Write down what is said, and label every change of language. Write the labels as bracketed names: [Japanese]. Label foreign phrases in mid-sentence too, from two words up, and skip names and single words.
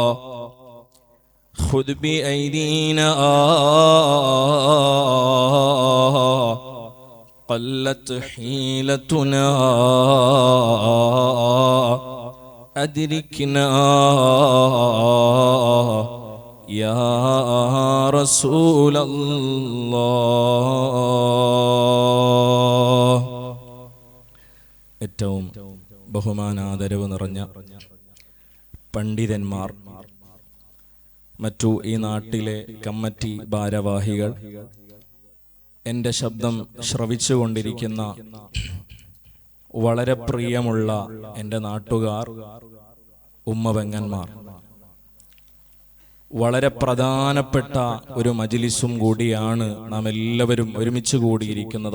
[Arabic] خذ بأيدينا قلت حيلتنا أدركنا يا رسول الله. [Malayalam] ഏറ്റവും ബഹുമാനാദരവ് നിറഞ്ഞ പണ്ഡിതന്മാർ, മറ്റു ഈ നാട്ടിലെ കമ്മിറ്റി ഭാരവാഹികൾ, എൻ്റെ ശബ്ദം ശ്രവിച്ചുകൊണ്ടിരിക്കുന്ന വളരെ പ്രിയമുള്ള എൻ്റെ നാട്ടുകാർ, ഉമ്മപെങ്ങന്മാർ, വളരെ പ്രധാനപ്പെട്ട ഒരു മജ്ലിസും കൂടിയാണ് നാം എല്ലാവരും ഒരുമിച്ച് കൂടിയിരിക്കുന്നത്.